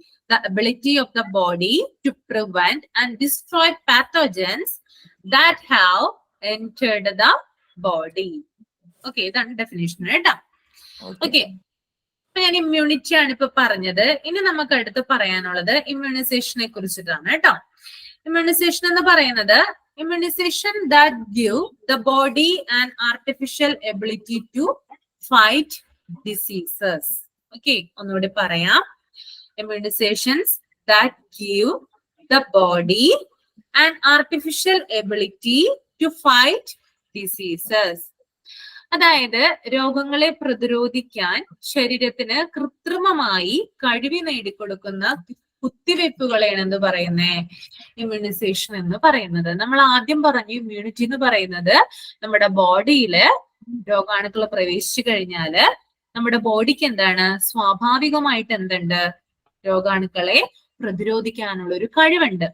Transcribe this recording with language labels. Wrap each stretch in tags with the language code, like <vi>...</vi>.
<en>The ability of the body to prevent and destroy pathogens that have entered the body. Okay,</en> <ml>ഇതാണ് definition കേട്ടോ.</ml> <en>okay,</en> <ml>അപ്പൊ ഞാൻ immunity ആണ് ഇപ്പൊ പറഞ്ഞത്. ഇനി നമുക്ക് അടുത്ത് പറയാനുള്ളത് ഇമ്മ്യൂണൈസേഷനെ കുറിച്ചിട്ടാണ് കേട്ടോ. ഇമ്മ്യൂണൈസേഷൻ എന്ന് പറയുന്നത്</ml> <en>immunization that give the body an artificial ability to fight diseases.</en> <ml>Okay, ഒന്നുകൂടി പറയാം.</ml> <en>Immunizations that give the body an artificial ability to fight diseases.</en> <ml>അതായത് രോഗങ്ങളെ പ്രതിരോധിക്കാൻ ശരീരത്തിന് കൃത്രിമമായി കഴിവ് നേടിക്കൊടുക്കുന്ന കുത്തിവയ്പ്പുകളെയാണ് എന്ത് പറയുന്നേ, ഇമ്മ്യൂണൈസേഷൻ എന്ന് പറയുന്നത്. നമ്മൾ ആദ്യം പറഞ്ഞു ഇമ്മ്യൂണിറ്റി എന്ന് പറയുന്നത് നമ്മുടെ ബോഡിയില് രോഗാണുക്കൾ പ്രവേശിച്ചു കഴിഞ്ഞാല് നമ്മുടെ ബോഡിക്ക് എന്താണ്, സ്വാഭാവികമായിട്ട് എന്തുണ്ട്, രോഗാണുക്കളെ പ്രതിരോധിക്കാനുള്ള ഒരു കഴിവുണ്ട്.</ml>